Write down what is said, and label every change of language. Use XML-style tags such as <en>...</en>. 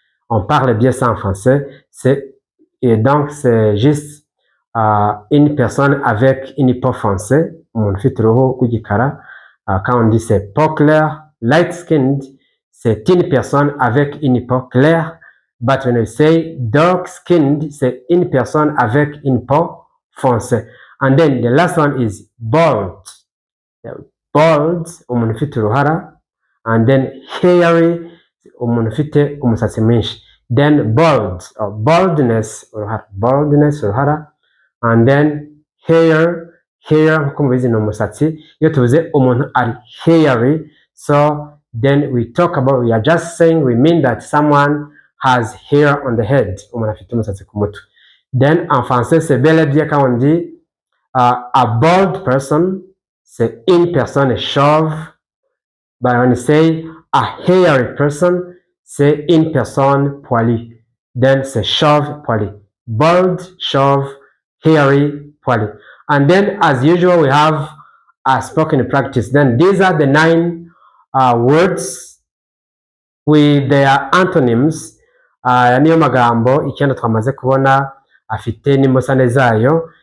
<fr>On parle bien ça en français, et donc c'est juste une personne avec une peau foncée,</fr> <rw>umuntu ufite uruhu rw'igikara.</rw> <fr>Quand on dit c'est peau claire, light skinned, c'est une personne avec une peau claire.</fr> <en>But when we say dark skinned,</en> <fr>c'est une personne avec une peau foncée.</fr> <en>And then the last one is bald.</en> <rw>Bald, umuntu ufite uruhara. And then hairy, umuntu ufite umusatsi mwinshi.</rw> <en>Then bald, or baldness, uruhara.</en> <rw>And then hair nkuko mubizi ni umusatsi. Iyo tuvuze umuntu ari hairy,</rw> <en>so then we are just saying, we mean that someone has hair on the head,</en> <rw>umuntu afite umusatsi ku mutwe.</rw> <fr>Then en français c'est bel et bien quand on dit</fr> <en>a bald person,</en> <fr>c'est une personne chauve.</fr> <en>But when you say a hairy person,</en> <fr>c'est une personne poilue. Then c'est chauve, poilu. Bald, chauve, hairy, poilu.</fr> <en>And then as usual we have a spoken practice. Then these are the 9 words with their antonyms.</en> <rw>Niyo magambo icyenda twamaze kubona afite n'imbusane zayo.</rw>